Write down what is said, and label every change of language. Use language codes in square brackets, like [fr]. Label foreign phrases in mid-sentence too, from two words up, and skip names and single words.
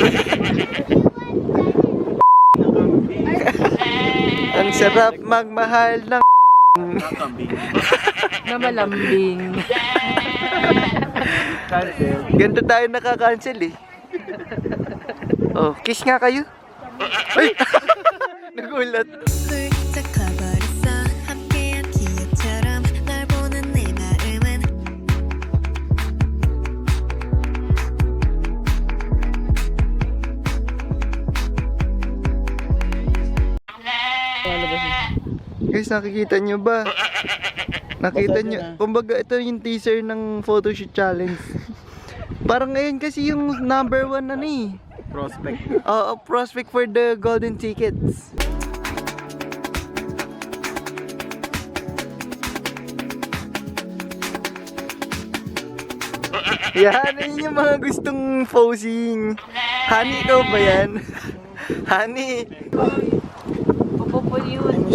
[tl] Ang sarap magmahal ng Namalambing. Cancel. ganito tayo nakakancel eh. Oh, kiss nga kayo. Ay! Nagulat. [ko] 훌쩍 커버렸어 함께한 기억처럼 널 보는 내 마음은 [tl] Guys, nakikita nyo ba? Nakita nyo? Kumbaga, ito yung teaser ng [en] photoshoot challenge. [tl] Parang ngayon kasi yung number 1 na ni. [en] Prospect. Prospect for the golden tickets. [tl] Yan, yun yung mga gustong posing. Honey, ikaw ba yan? Honey. Popopol yun.